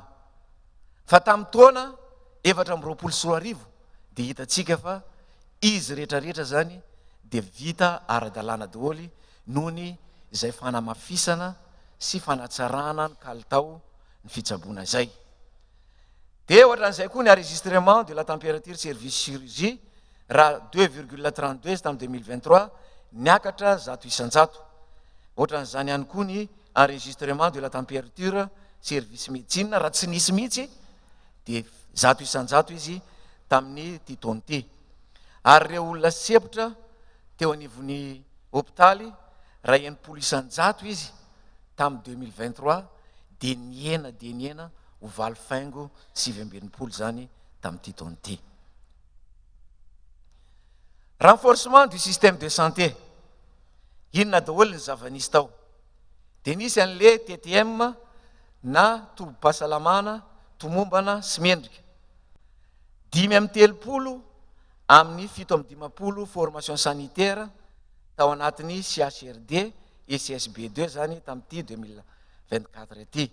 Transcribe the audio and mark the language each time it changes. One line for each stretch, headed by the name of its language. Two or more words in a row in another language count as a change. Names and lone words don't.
Malagasy: Fa tamin'ny taona 4 dia hitantsika fa izy rehetrarehetra zany dia vita ara-dalàna daholo nohony izay fanamafisana sy fanatsarana ny kalitao ny fitsaboana izay. Dia ohatran'izay koa ny
French: enregistrement de la température service chirurgie
Malagasy: raha 2,32 tamin'ny 2023 niakatra 100 isan-jato. Ohatran'izany ihany koa ny
French: enregistrement de la température service médecine
Malagasy: raha tsy nisy mihitsy dia 100 isan-jato izy tamin'ny ty taona ty. Ary reo olona sepotra teo anivon'ny hôpitaly raha 90 isan-jato izy tamin'ny 2023 dia niena ho valo faingo 720 zany tamin'ity taona ty.
French: Renforcement du système de santé,
Malagasy: inona daholo ny zavanisy tao. Dia nisy an'le TTM na tobim-pahasalamana, tomombana sy mendrika 530 amin'ny 750
French: formation sanitaire
Malagasy: tao anatin'ny CHRD et CSB2 zany tamin'ity 2024 ty.